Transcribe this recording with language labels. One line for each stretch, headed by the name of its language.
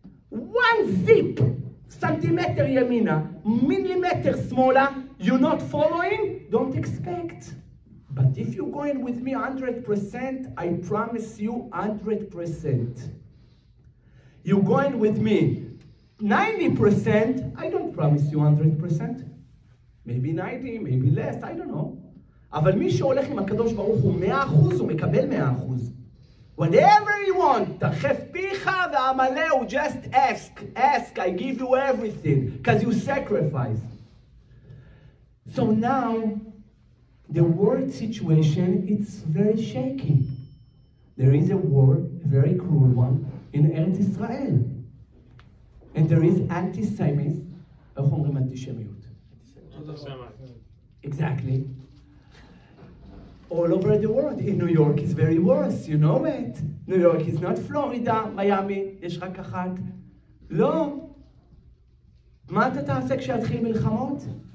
English: 1 zip. Centimeter yamina, millimeter smaller, you're not following, don't expect. But if you're going with me 100%, I promise you 100%. You're going with me 90%, I don't promise you 100%. Maybe 90, maybe less, I don't know.
Hebrew: אבל מי שהולך עם הקדוש ברוך הוא 100%, הוא מקבל 100%.
English: Whatever you want,
Hebrew: תרחף פיך ועמלהו,
English: just ask, I give you everything, because you sacrifice. So now, the world situation, it's very shaky. There is a war, a very cruel one, in Eretz Israel. and there is anti-Semitism,
Hebrew: איך אומרים אנטישמיות?
English: Exactly. All over the world. In New York is very worse, you know it. New York is not Florida, Miami,
Hebrew: יש רק אחת. לא. מה אתה תעשה כשיתחיל מלחמות?